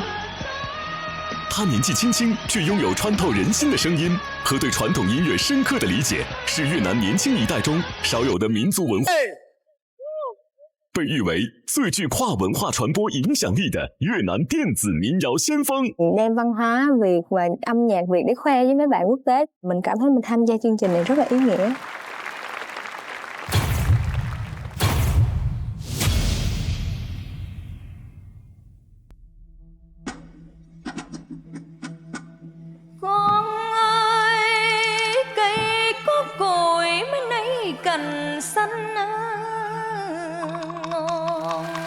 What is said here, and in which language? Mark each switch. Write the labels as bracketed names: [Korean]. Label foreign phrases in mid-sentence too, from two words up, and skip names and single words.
[Chinese] 她年纪轻轻，却拥有穿透人心的声音和对传统音乐深刻的理解，是越南年轻一代中少有的民族文化。被誉为最具跨文化传播影响力的越南电子民谣先锋。 [Vietnamese] đem văn hóa Việt và âm nhạc Việt để khoe với mấy bạn quốc tế. Mình cảm thấy mình tham gia chương trình này rất là ý nghĩa. Con ơi, cây có cội mới nấy cành xanh ngon.